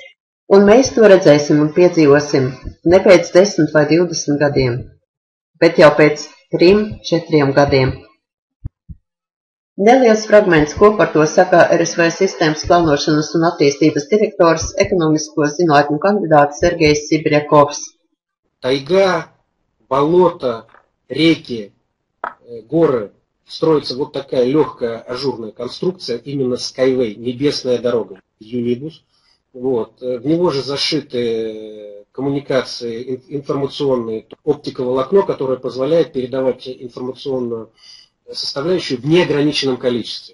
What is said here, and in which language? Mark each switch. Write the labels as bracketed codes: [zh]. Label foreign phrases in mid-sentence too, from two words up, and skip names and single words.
[lv] Un mēs to redzēsim un piedzīvosim ne pēc 10 vai 20 gadiem, bet jau pēc 3–4 gadiem. Neliels fragments, ko par to saka RSV sistēmas plānošanas un attīstības direktors, ekonomisko zinātņu kandidāts Sergejs Sibirjakovs. [ru] Тайга, болото, реки, горы. Строится вот такая легкая ажурная конструкция, именно Skyway, небесная дорога, Unibus. Вот. В него же зашиты коммуникации информационные, оптиковолокно, которое позволяет передавать информационную составляющую в неограниченном количестве.